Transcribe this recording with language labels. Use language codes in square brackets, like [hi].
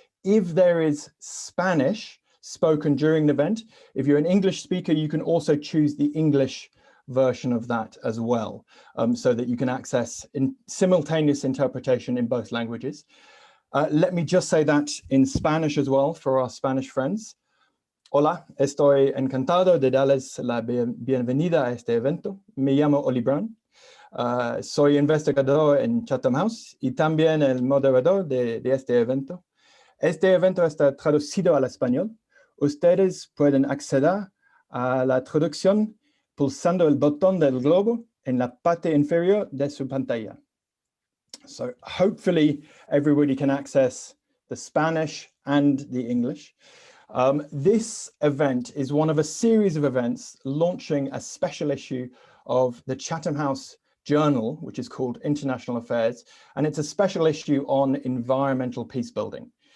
[en] If there is Spanish spoken during the event, if you're an English speaker, you can also choose the English version of that as well, so that you can access simultaneous interpretation in both languages. Let me just say that in Spanish as well for our Spanish friends. [es] Hola, estoy encantado de darles la bienvenida a este evento. Me llamo Oli Brown. Soy investigador en Chatham House y también el moderador de este evento. Este evento está traducido al español. Ustedes pueden acceder a la traducción pulsando el botón del globo en la parte inferior de su pantalla. [en] So hopefully everybody can access the Spanish and the English. This event is one of a series of events launching a special issue of the Chatham House Journal, which is called International Affairs, and it's a special issue on environmental peacebuilding.